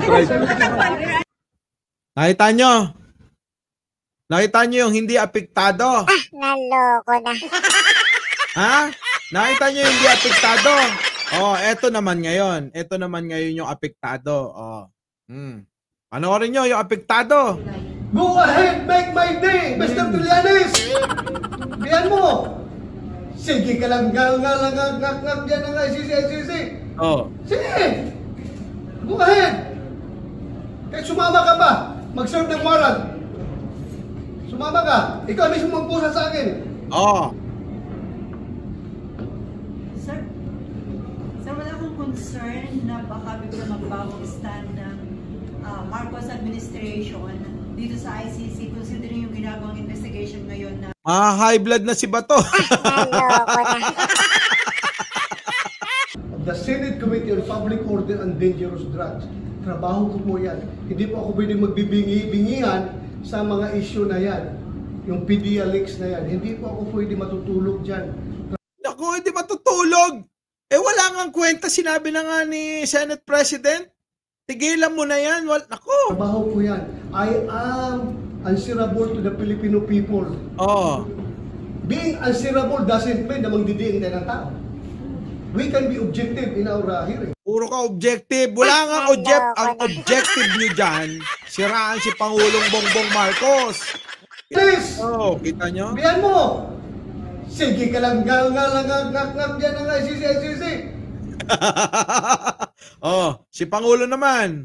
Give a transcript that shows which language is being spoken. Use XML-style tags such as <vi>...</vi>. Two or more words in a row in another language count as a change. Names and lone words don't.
<tl>Nakita nyo? Nakita nyo yung hindi apektado? Naloko na. Nakita nyo yung hindi apektado? Eto naman ngayon. Eto naman ngayon yung apektado. Panoorin nyo yung apektado.</tl> <en>Go ahead, make my day, Mr. Trillanes!</en> <tl>Biyan mo! Sige ka lang, ngak dyan ng ICC. Sige!</tl> <en>Go ahead!</en> <tl>Kahit sumama ka pa, mag-serve ng warrant. Sumama ka, ikaw mismo magpusa sa akin. Sir, wala akong concern na baka bigla magbago stand ng Marcos administration dito sa ICC considering yung ginagawang investigation ngayon na</tl> <en>High blood</en> <tl>na si Bato. Naloko na.</tl> <en>The Senate Committee on Public Order and Dangerous Drugs.</en> <tl>Trabaho ko po yan. Hindi po ako pwedeng magbibingi-bingihan sa mga issue na yan. Yung PDEA leaks na yan. Hindi po ako pwede matutulog dyan. Naku, hindi matutulog. Wala nga kwenta. Sinabi na nga ni Senate President. Tigilan mo na yan. Naku. Trabaho ko yan.</tl> <en>I am answerable to the Filipino people. Being answerable doesn't mean</en> <tl>na magdidiin tayo ng tao.</tl> <en>We can be objective in our hearing.</en> <tl>Puro ka objective. Wala nga ang objective nyo dyan. Siraan si Pangulong Bongbong Marcos.</tl> <en>Please!</en> <tl>Kita nyo? Biyan mo! Sige ka lang, ngak dyan ng ICC. Si Pangulo naman.</tl>